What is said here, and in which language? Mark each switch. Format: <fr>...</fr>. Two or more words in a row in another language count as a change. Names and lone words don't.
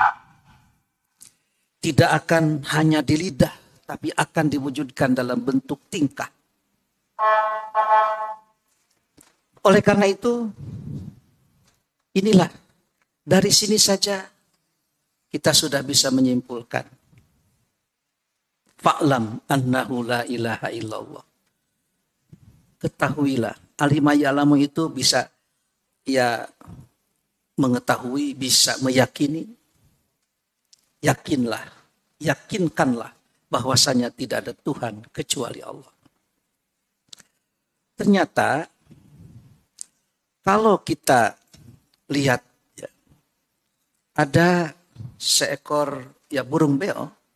<id>Tidak akan hanya di lidah, tapi akan diwujudkan dalam bentuk tingkah. Oleh karena itu, inilah, dari sini saja kita sudah bisa menyimpulkan.</id> <ar>فاعلم أنه لا إله إلا الله.</ar> <id>Ketahuilah,</id> <ar>علم يعلم</ar> <id>itu bisa ya mengetahui, bisa meyakini. Yakinlah, yakinkanlah bahwasanya tidak ada Tuhan kecuali Allah. Ternyata kalau kita lihat ya, ada seekor ya burung beo.</id>